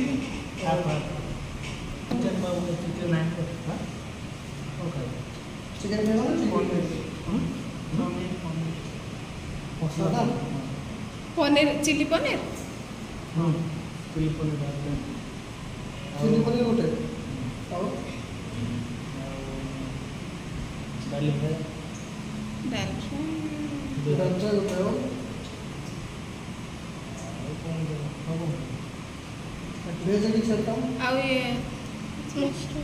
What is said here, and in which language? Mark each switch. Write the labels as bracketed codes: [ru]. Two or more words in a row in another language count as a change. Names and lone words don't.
[bn] চিকেন বাবু চিকেন নাই হ্যাঁ ওকে চিকেন খাবো না চিকেন পনির চিলি পনির চিলি পনির চিলি পনির [or] ଗୋଟେ ଆଉ ଡାଲି ଫ୍ରାଏ ଡାଲ ଡାଲଚା ଗୋଟେ ଆଉ କ'ଣ ହବ ଭେଜ କିଛି ଛାଡ଼ିଥାଉ ଆଉ ଇଏ ମସରୁମ